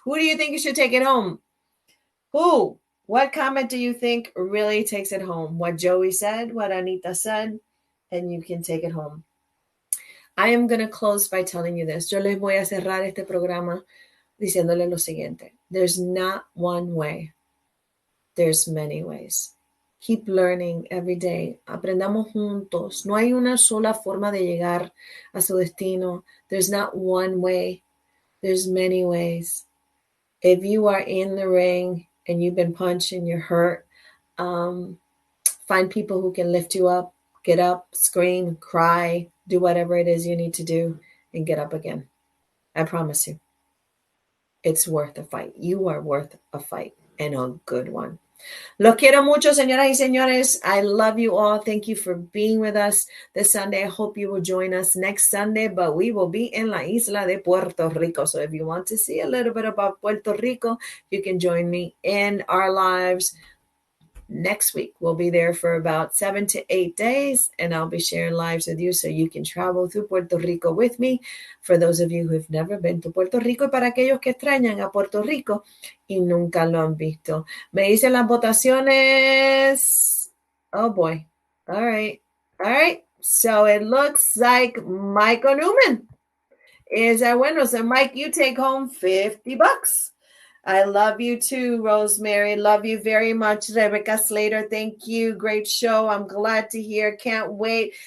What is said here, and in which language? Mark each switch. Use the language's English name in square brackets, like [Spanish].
[English] Who do you think you should take it home? Who? What comment do you think really takes it home? What Joey said, what Anita said, and you can take it home. I am going to close by telling you this. [Spanish] Yo les voy a cerrar este programa diciéndole lo siguiente. [English] There's not one way. There's many ways. Keep learning every day. [Spanish] Aprendamos juntos. No hay una sola forma de llegar a su destino. [English] There's not one way. There's many ways. If you are in the ring and you've been punched and you're hurt, find people who can lift you up. Get up, scream, cry, do whatever it is you need to do, and get up again. I promise you, it's worth a fight. You are worth a fight, and a good one. [Spanish] Los quiero mucho, señoras y señores. [English] I love you all. Thank you for being with us this Sunday. I hope you will join us next Sunday, but we will be in [Spanish] la isla de Puerto Rico. [English] So if you want to see a little bit about Puerto Rico, you can join me in our lives next week. We'll be there for about 7 to 8 days, and I'll be sharing lives with you so you can travel through Puerto Rico with me. For those of you who've never been to Puerto Rico, [Spanish] y para aquellos que extrañan a Puerto Rico y nunca lo han visto. Me dicen las votaciones. [English] Oh boy. All right. So it looks like Michael Newman is our winner. So Mike, you take home $50. I love you too, Rosemary. Love you very much, Rebecca Slater. Thank you. Great show. I'm glad to hear. Can't wait.